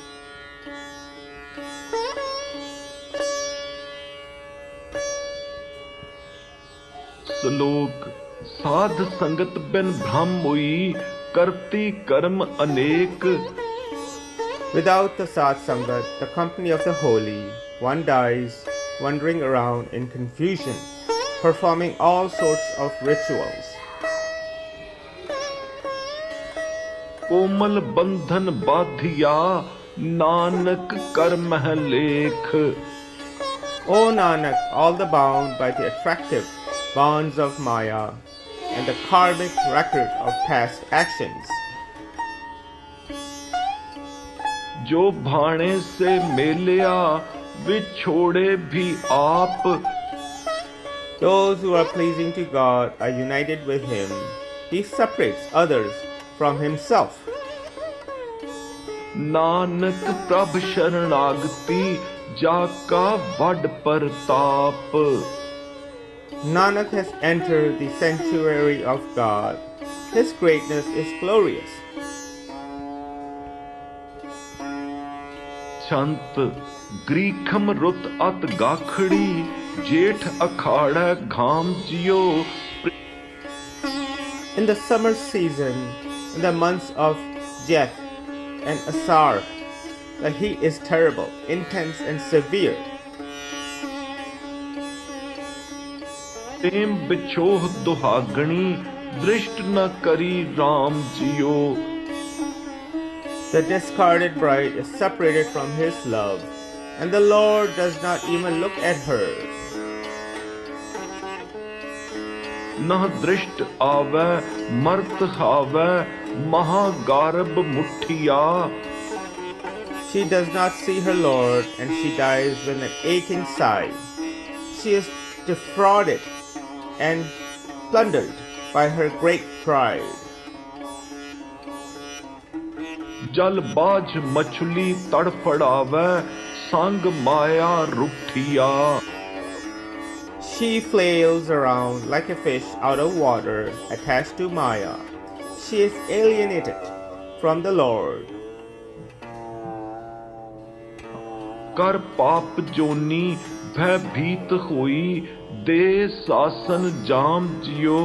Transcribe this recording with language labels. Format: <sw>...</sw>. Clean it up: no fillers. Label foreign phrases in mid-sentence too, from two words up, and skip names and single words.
<pa>ਸ਼ਲੋਕ ਸਾਧ ਸੰਗਤ ਬਿਨ ਭ੍ਰਮ ਹੋਈ ਕਰਤੀ ਕਰਮ ਅਨੇਕ</pa> <en>Without the Sat Sangat, the company of the holy, one dies wandering around in confusion, performing all sorts of rituals.</en> <pa>ਕੋਮਲ ਬੰਧਨ ਬਾਧਿਆ ਨਾਨਕ ਕਰ ਮਹਿ ਲੇਖ</pa> <en>O Nanak, all the bound by the attractive bonds of Maya and the karmic record of past actions.</en> <pa>ਜੋ ਭਾਣੇ ਸੇ ਮੇਲਿਆ ਵਿਛੋੜੇ ਵੀ ਆਪ</pa> <en>Those who are pleasing to God are united with Him. He separates others from Himself.</en> <pa>ਨਾਨਕ ਪ੍ਰਭ ਸ਼ਰਣਾਗਤੀ ਜਾ ਕਾ ਵੱਡ ਪ੍ਰਤਾਪ</pa> <en>Nanak has entered the sanctuary of God. His greatness is glorious.</en> <pa>ਛੰਤ ਗ੍ਰੀਖਮ ਰੁੱਤ ਅਤ ਗਾਖੜੀ ਜੇਠ ਅਖਾੜਾ ਘਾਮ ਜਿਉ</pa> <en>In the summer season, in the months of Jeth and Asar, the heat is terrible, intense, and severe.</en> <pa>ਪ੍ਰੇਮ ਵਿਛੋਹ ਦੁਹਾਗਣੀ ਦ੍ਰਿਸ਼ਟ ਨ ਕਰੀ ਰਾਮ ਜਿਉ</pa> <en>The discarded bride is separated from his love, and the Lord does not even look at her.</en> <pa>ਨਹ ਦ੍ਰਿਸ਼ਟ ਆਵੈ ਮਰਤ ਹਾਵੈ ਮਹਾਗਾਰਭ ਮੁਠੀਆ</pa> <en>She does not see her Lord, and she dies with an aching sigh. She is defrauded and plundered by her great pride.</en> <pa>ਜਲ ਬਾਝ ਮਛਲੀ ਤੜਫੜਾਵੈ ਸੰਗ ਮਾਇਆ ਰੁੱਠੀਆ</pa> <en>She flails around like a fish out of water, attached to Maya. She is alienated from the Lord.</en> <pa>ਕਰ ਪਾਪ ਜੋਨੀ ਭੈ ਭੀਤ ਹੋਈ ਦੇ ਸਾਸਨ ਜਾਮ ਜਿਉ</pa>